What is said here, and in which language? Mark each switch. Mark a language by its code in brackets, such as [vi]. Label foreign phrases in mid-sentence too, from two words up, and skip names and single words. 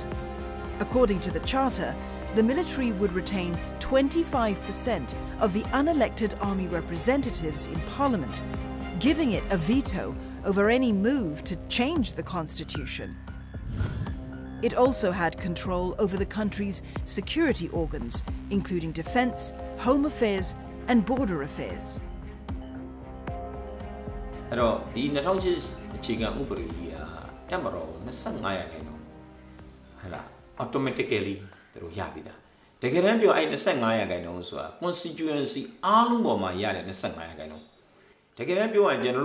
[en] According to the charter, the military would retain 25% of the unelected army representatives in parliament, giving it a veto over any move to change the constitution. It also had control over the country's security organs, including defense, home affairs, and border affairs. [my] အဲ့တော့ဒီ2008အခြေခံဥပဒေကြီးကတက်မတော်25ရာခိုင်နှုန်းဟဲ့လား automatically သူတို့ရပြီသားတကယ်တမ်းပြောအဲ့25ရာခိုင်နှုန်းဆိုတာ constituency အားလုံးပေါ်မှာရတဲ့25ရာခိုင်နှုန်းတကယ်တမ်းပြောရင်ကျွန်တော်